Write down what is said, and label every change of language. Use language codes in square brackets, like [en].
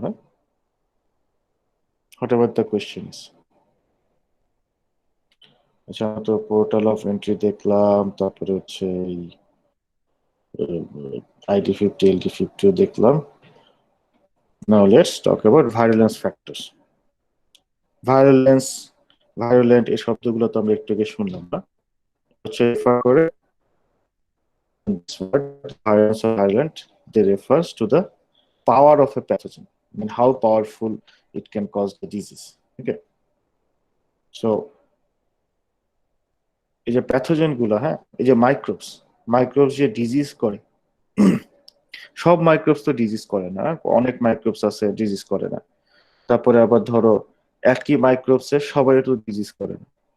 [en] হ্যাঁ, whatever the question. [bn] আচ্ছা, তো পোর্টাল অফ এন্ট্রি দেখলাম, তারপরে হচ্ছে এই ID50 LD50ও দেখলাম। [en] Now let's talk about virulence factors. [bn] Violence, violent এই শব্দগুলো তো আমরা একটু আগে শুনলাম না, হচ্ছে refer করে [en] violence or violent, they refers to the power of a pathogen, I mean how powerful it can cause the disease. Okay, [bn] so এই যে প্যাথোজেন গুলো, হ্যাঁ, এই যে মাইক্রোবস যে ডিজিজ করে, সব মাইক্রোবস তো ডিজিজ করে না, অনেক মাইক্রোবস আছে ডিজিজ করে না। তারপরে আবার ধরো একই মাইক্রোবসের সবাই তো ডিজিজ করে না।